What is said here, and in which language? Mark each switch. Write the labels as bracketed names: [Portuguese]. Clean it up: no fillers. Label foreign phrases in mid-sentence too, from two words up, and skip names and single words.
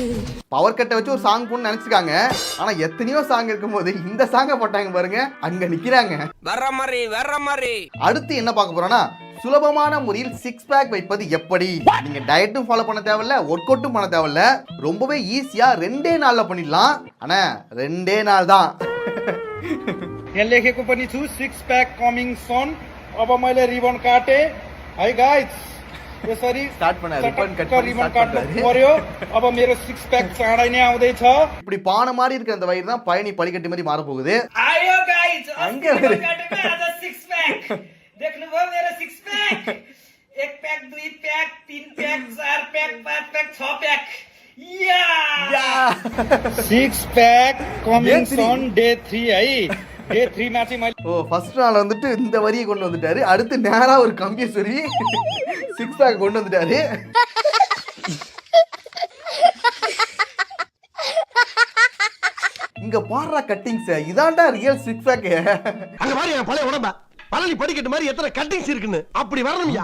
[Tamil] பவர் கட்டை வச்சு ஒரு சாங் போன்னு நினைச்சிருக்காங்க. ஆனா எத்தனையோ சாங் இருக்கும்போது இந்த சாங்க போட்டாங்க பாருங்க. அங்க நிக்கிறாங்க. வர்ற மாதிரி. அடுத்து என்ன பார்க்க போறோம்னா சுலபமான முறையில் 6 பேக் வைப்பது எப்படி. நீங்க டயட்டும் ஃபாலோ பண்ண தேவையில்ல, ஒர்க் அவுட்டும் பண்ண தேவையில்ல. ரொம்பவே ஈஸியா 2 நாள்ல பண்ணிடலாம். ஆனா 2 நாள் தான். [Nepali] यहाँ लेखेको पनि छु [English] 6 pack coming soon. [Nepali] अब मैले रिबन काटे [English] hi guys [Nepali] यो सरी [Tamil] ஸ்டார்ட் பண்ணாரு [English] ribbon cut [Tamil] பண்ணி [Nepali] रिबन [Tamil] ஸ்டார்ட் [Nepali] काट्नु [Tamil] பண்ணாரு. [Nepali] पर्यो अब मेरो 6 पैक चाँडै नै आउँदैछ [Tamil] இப்படி பானை மாதிரி இருக்கிற அந்த வயிறு தான் பழனி படிக்கட்டு மாதிரி மாற போகுது. [Nepali] आयो गाइस [Tamil] அங்க வரு. [Nepali] आज 6 पैक देख्नुभयो मेरो 6 पैक 1 पैक 2 पैक 3 पैक 4 पैक 5 पैक 6 पैक या [English] 6 pack coming on day 3 [Nepali] है डे 3 मा चाहिँ मैले [Tamil] ஓ ஃபர்ஸ்ட் நாள் வந்துட்டு இந்த வரியை கொண்டு வந்துட்டாரு. அடுத்து நேரா ஒரு கம்பியை சொல்லி 6 பேக் கொண்டு வந்துட்டாரு. இங்க பாடுற கட்டிங்ஸ் இதான்டா [English] real 6 pack. [Tamil] அங்க மாதிரி என் பழைய உடம்பா பழனி படிக்கட்டு மாதிரி எத்தனை கட்டிங்ஸ் இருக்குன்னு அப்படி வரணும்யா.